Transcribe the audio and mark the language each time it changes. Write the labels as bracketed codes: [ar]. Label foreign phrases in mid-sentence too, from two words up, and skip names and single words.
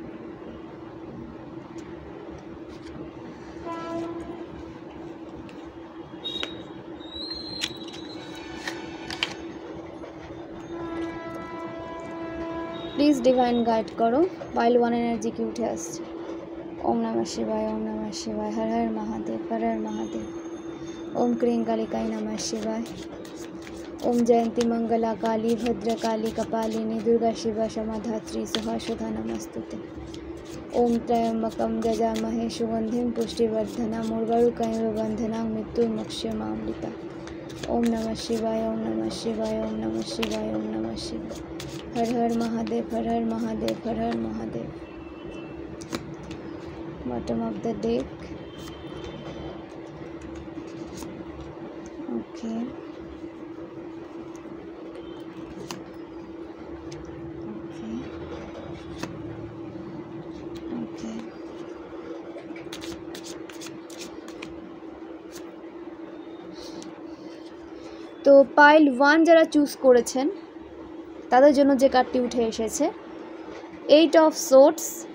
[en] please divine guide [bn] করো, পাইল 1 এনার্জি কি উঠে আসছে। [sa] ওম নমঃ শিবায়, ওম নমঃ শিবায়, হর হর মহাদেব, হর হর মহাদেব। ओम क्रीं कालिकाय नमः शिवाय। ओम जयंती मंगला काली भद्रकाली कपालिनी दुर्गा शिवा क्षमा धात्री सुहा सुधा नमस्तुते। ओम त्र्यंबकं यजामहे सुगंधिं पुष्टिवर्धनम् उर्वारुकमिव बन्धनां मृत्युर्मुक्षयमामृता। ओम नमः शिवाय, ओम नमः शिवाय, ओम नमः शिवाय, ओम नमः शिवाय। हर हर महादेव, हर हर महादेव, हर हर महादेव। [en] Bottom of the deck. Okay. Okay. [bn] Okay. তো পাইল 1 যারা চুজ করেছেন তাদের জন্য যে কার্ডটি উঠে এসেছে 8 [en] of swords,